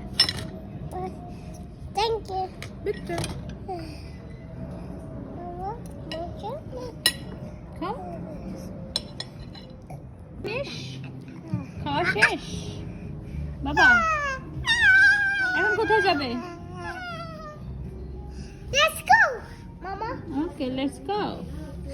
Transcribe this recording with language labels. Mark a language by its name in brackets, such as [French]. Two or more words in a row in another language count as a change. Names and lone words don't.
[English] Thank you. [Bangla] বিট্টু খাও। শেষ? খাওয়া শেষ? বাবা এখন কোথায় যাবে? [English] Let's go, Mama. Okay, let's go.